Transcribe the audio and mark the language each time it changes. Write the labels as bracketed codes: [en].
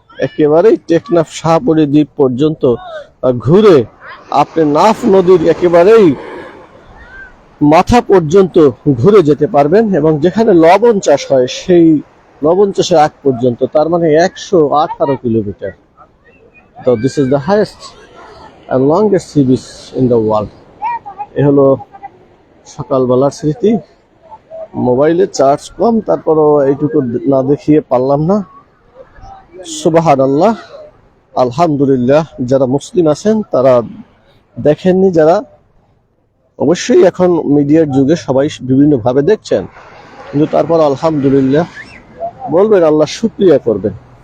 [bn] একেবারেই টেকনাফ শাহপরী দ্বীপ পর্যন্ত ঘুরে আপনি নাফ নদীর একেবারেই মাথা পর্যন্ত ঘুরে যেতে পারবেন এবং যেখানে লবণ চাষ হয় সেই লবণ চাষের আগ পর্যন্ত, তার মানে 118 কিলোমিটার। [en] তো this is the highest and longest sea beach in the world. [bn] এ হলো সকালবেলার স্মৃতি। মোবাইলে চার্জ কম, তারপরও এইটুকু না দেখিয়ে পারলাম না। সুবহানাল্লাহ, আলহামদুলিল্লাহ। যারা মুসলিম আছেন তারা দেখেননি, যারা অবশ্যই এখন মিডিয়ার যুগে সবাই বিভিন্নভাবে দেখছেন, কিন্তু তারপর আলহামদুলিল্লাহ বলবেন, আল্লাহ শুকরিয়া করবেন।